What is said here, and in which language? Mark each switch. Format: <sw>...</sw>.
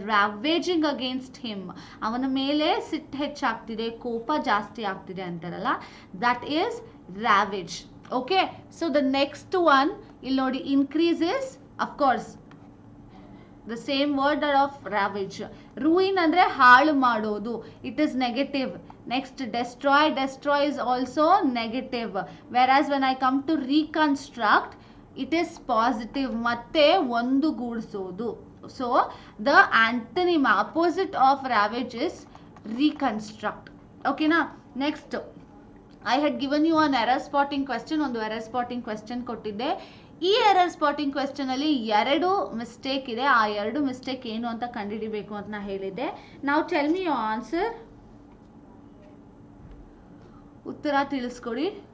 <en>ravaging against him,</en> <kn>ಅವನ ಮೇಲೆ ಸಿಟ್ಟು ಹೆಚ್ಚಾಗ್ತಿದೆ, ಕೋಪ ಜಾಸ್ತಿ ಆಗ್ತಿದೆ ಅಂತಾರಲ್ಲ,</kn> <en>That is ravage. Okay, so the next one ಇಲ್ಲಿ ನೋಡಿ, increase is of course the same word of ravage. Ruin andre</en> <kn>ಹಾಳು ಮಾಡೋದು,</kn> <en>it is negative. Next, destroy. Destroy is also negative, whereas when I come to reconstruct, it is positive.</en> <kn>ಮತ್ತೆ ಒಂದು ಗೂಡಿಸೋದು.</kn> <en>So the antonym, opposite of ravage is reconstruct. Okay na? Next, I had given you an error spotting question.</en> <kn>ಒಂದು error spotting question ಕೊಟ್ಟಿದ್ದೆ. ಈ error spotting question ಅಲ್ಲಿ 2 mistake ಇದೆ. ಆ 2 mistake ಏನು ಅಂತ ಕಂಡುಹಿಡಿಬೇಕು ಅಂತ ನಾ ಹೇಳಿದ್ದೆ.</kn> <en>ನಾವು tell me your answer.</en> <kn>ಉತ್ತರ ತಿಳಿಸ್ಕೊಡಿ.</kn>